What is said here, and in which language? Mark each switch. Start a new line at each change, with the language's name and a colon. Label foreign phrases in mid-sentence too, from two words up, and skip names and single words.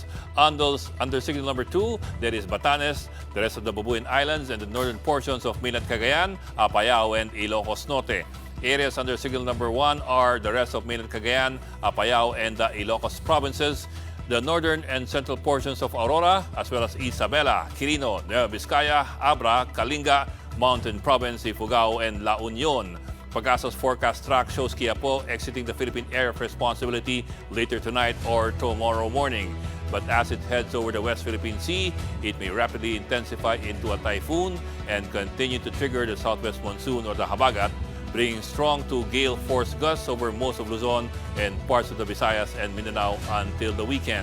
English: Under signal number 2, there is Batanes, the rest of the Babuyan Islands, and the northern portions of mainland Cagayan, Apayao, and Ilocos Norte. Areas under signal number 1 are the rest of mainland Cagayan, Apayao, and the Ilocos provinces, the northern and central portions of Aurora, as well as Isabela, Quirino, Nueva Vizcaya, Abra, Kalinga, Mountain Province, Ifugao, and La Union. Pagasa's forecast track shows Quiapo exiting the Philippine area of responsibility later tonight or tomorrow morning. But as it heads over the West Philippine Sea, it may rapidly intensify into a typhoon and continue to trigger the southwest monsoon or the habagat, bringing strong to gale force gusts over most of Luzon and parts of the Visayas and Mindanao until the weekend.